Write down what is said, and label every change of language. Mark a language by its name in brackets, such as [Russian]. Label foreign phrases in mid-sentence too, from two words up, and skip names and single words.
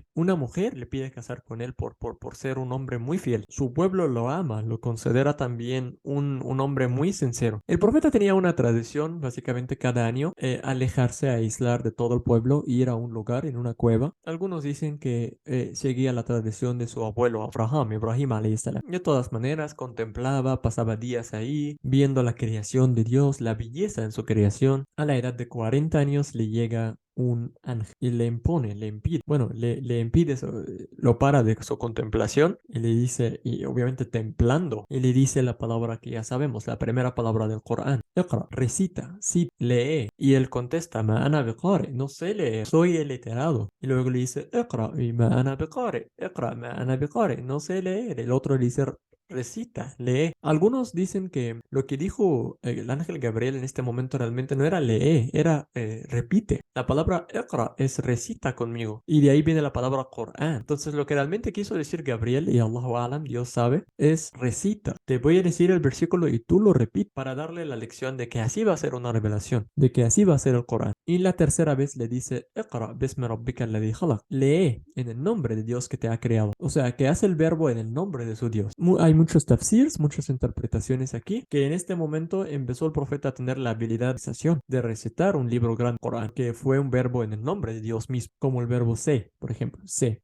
[Spanish] Una mujer le pide casar con él por ser un hombre muy fiel. Su pueblo lo ama, lo considera también un hombre muy sincero. El profeta tenía una tradición, básicamente cada año, alejarse, aislar de todo el pueblo, ir vivir a un lugar en una cueva. Algunos dicen que seguía la tradición de su abuelo Abraham, [Arabic] إبراهيم عليه السلام. [Spanish] De todas maneras, contemplaba, pasaba días ahí, viendo la creación de Dios, la belleza en su creación. A la edad de 40 años le llega un ángel y le impone, le impide, bueno, le impide, lo para de su contemplación y le dice, y obviamente templando, y le dice la palabra que ya sabemos, la primera palabra del Corán. Iqra, recita, sí, lee. Y él contesta, [Arabic] ما أنا بقارئ, [Spanish] no sé leer, soy iliterado. Y luego le dice, Iqra, y [Arabic] ما أنا بقارئ, إقرأ ما أنا بقارئ, [Spanish] no sé leer. El otro le dice, recita, lee. Algunos dicen que lo que dijo el ángel Gabriel en este momento realmente no era lee, era repite. La palabra Iqra es recita conmigo. Y de ahí viene la palabra Corán. Entonces lo que realmente quiso decir Gabriel, y [Arabic] الله أعلم, [Spanish] Dios sabe, es recita. Te voy a decir el versículo y tú lo repites para darle la lección de que así va a ser una revelación, de que así va a ser el Corán. Y la tercera vez le dice, [Arabic] اقرأ باسم ربك الذي خلق. [Spanish] Lee en el nombre de Dios que te ha creado. O sea, que hace el verbo en el nombre de su Dios. Hay muchos tafsirs, muchas interpretaciones aquí, que en este momento empezó el profeta a tener la habilidad de recitar un libro grande, Corán, que fue un verbo en el nombre de Dios mismo, como el verbo se, por ejemplo, se.